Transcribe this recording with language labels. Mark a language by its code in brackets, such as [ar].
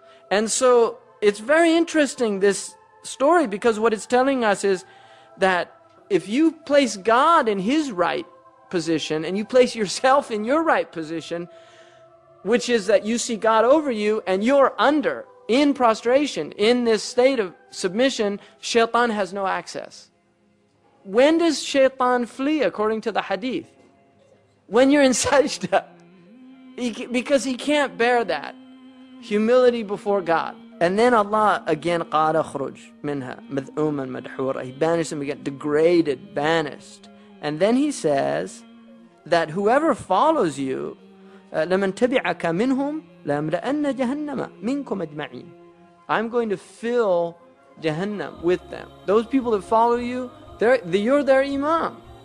[en] And so it's very interesting, this story, because what it's telling us is that if you place God in his right position and you place yourself in your right position, which is that you see God over you and you're under, in prostration, in this state of submission, Syetan has no access. When does Syetan flee according to the hadith? When you're in sajda. Because he can't bear that. Humility before God. [ar] And then Allah again, قَالَ خُرُجْ مِنْهَا مَذْءُومًا مَدْحُورًا. [en] He banished them again, degraded, banished. And then he says that whoever follows you, لَمَنْ تَبِعَكَ مِنْهُمْ لَأَمْلَأَنَّ جَهَنَّمَ مِنْكُمْ أَجْمَعِينَ. I'm going to fill Jahannam with them. Those people that follow you, you're their imam.